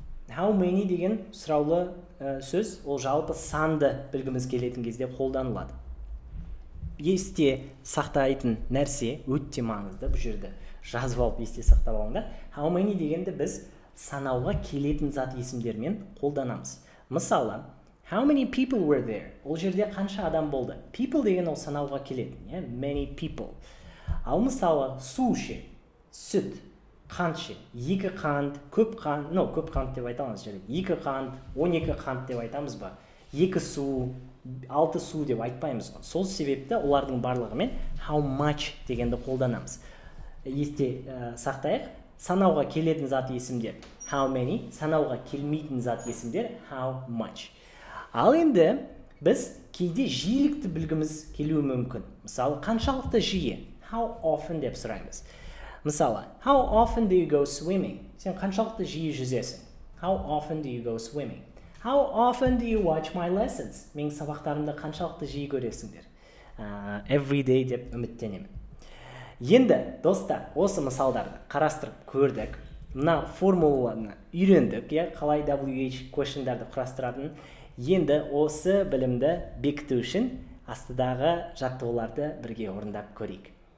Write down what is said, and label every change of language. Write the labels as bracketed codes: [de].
[kk] How many деген сұраулы сөз, ол жалпы санды білгіміз келетін кезде қолданылады. Есте сақтайтын нәрсе өте маңызды, бұл жерде жазып алып есте сақтап алыңдар. How many дегенді біз санауға келетін зат есімдермен қолданамыз. Мысалы, [en] how many people were there? [kk] Ол жерде қанша адам болды? People деген ол санауға келетін, [en] many people. [kk] Ал мысалы, су ше, сүт, қант ше, екі қант, көп қант, көп қант деп айтамыз жерде. Екі қант, 12 қант деп айтамыз ба? Екі су, 6 су деп айтпаймыз. Сол себепті олардың барлығымен how much дегенді қолданамыз. Есте сақтайық, санауға келетін зат есімдер how many, санауға келмейтін зат есімдер how much. Ал енді біз кейде жиілікті білгіміз келуі мүмкін. Мысалы, қаншалықты жиі? How often деп сұраймыз. [en] Мысалы, how often do you go swimming? [kk] Сен қаншалықты жиі жүзесің? [en] How often do you go swimming? How often do you watch my lessons? [kk] Менің сабақтарымды қаншалықты жиі көресіңдер? [en] Every day [kk] деп үміттенемін. Енді, достар, осы мысалдарды қарастырып көрдік. Мына формуланы үйрендік, қалай WH questionдарды құрастыратын. Енді осы білімді бекіту үшін астыдағы жаттығуларды бірге орындап көрейік.